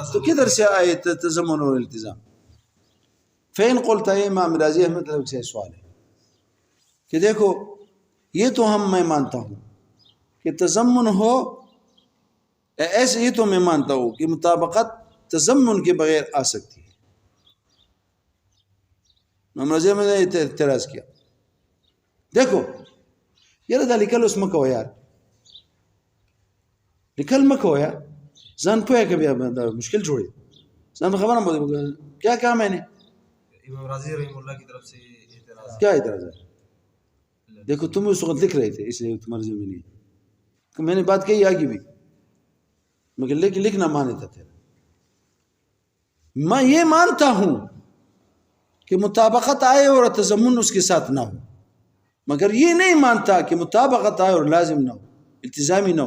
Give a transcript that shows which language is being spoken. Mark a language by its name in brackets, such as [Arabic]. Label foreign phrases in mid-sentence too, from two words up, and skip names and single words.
[Urdu] تو کدھر سے آئے تضمن اور التزام؟ [Arabic] فین قلتا [Urdu] ہے امام راضی احمد اللہ سے سوال ہے کہ دیکھو یہ تو میں مانتا ہوں کہ تضمن ہو ایسے, یہ تو میں مانتا ہوں کہ مطابقت تضمن کے بغیر آ سکتی ہے. امام راضی احمد نے اعتراض کیا دیکھو یار [Pashto] دا لکل اس مکو یار لکل مکو یار ځان پوهه که بیا مشکل جوړي ځان خبره مو [Urdu] کیا کہا میں نے امام راضی رحمہ اللہ کی طرف سے اعتراض. کیا اعتراض ہے؟ دیکھو تم اس وقت لکھ رہے تھے اس لیے تمہاری ذمہ نہیں ہے. میں نے بات کہی آگے بھی مگر لیکن لکھنا مانتا تھا. میں یہ مانتا ہوں کہ مطابقت آئے اور تضمن اس کے ساتھ نہ ہو, مگر یہ نہیں مانتا کہ مطابقت آئے اور لازم نہ ہو, التزامی نہ ہو.